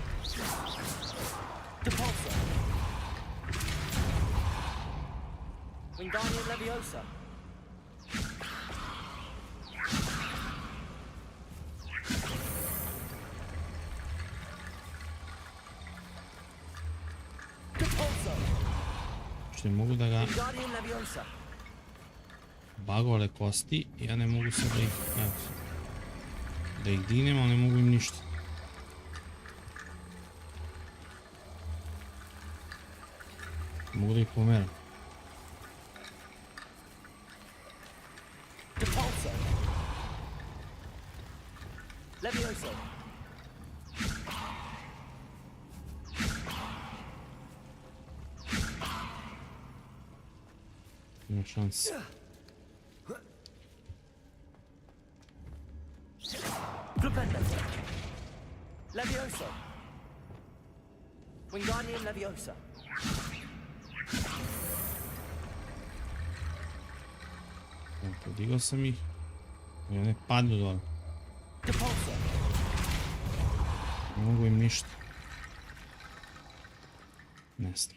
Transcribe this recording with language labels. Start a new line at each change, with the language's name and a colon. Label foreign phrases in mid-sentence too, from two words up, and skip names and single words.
Serbian: Depulso. Wingardium Leviosa. Što ne mogu da ga... Bagole kosti, ja ne mogu sad da ih... Da ih dinem, ali ne mogu im ništa. Mogu da ih pomeram. Depulso. Leviosa. Ima šans. Flipendo. Leviosa. Wingardium Leviosa. Podigao sam ih. I one padnu dole. Depulso. Ne mogu im ništa. Ne znam.